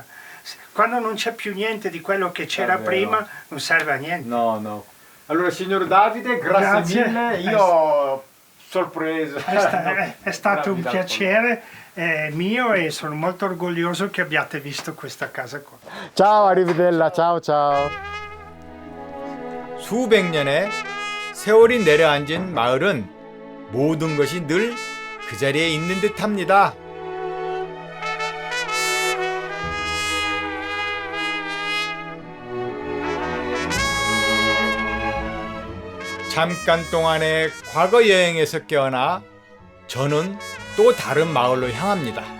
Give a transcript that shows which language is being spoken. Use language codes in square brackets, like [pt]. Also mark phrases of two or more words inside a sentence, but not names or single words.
[it] Quando non c'è più niente di quello che c'era prima, non serve a niente. No, no. Allora, signor Davide, grazie mille. Io sorpreso. È stato un piacere mio e sono molto orgoglioso che abbiate visto questa casa qua. Ciao, arrivederla. Ciao, ciao. [ko] 수백 년의 세월이 내려앉은 마을은 모든 것이 늘 그 자리에 있는 듯합니다. 잠깐 동안의 과거 여행에서 깨어나 저는 또 다른 마을로 향합니다.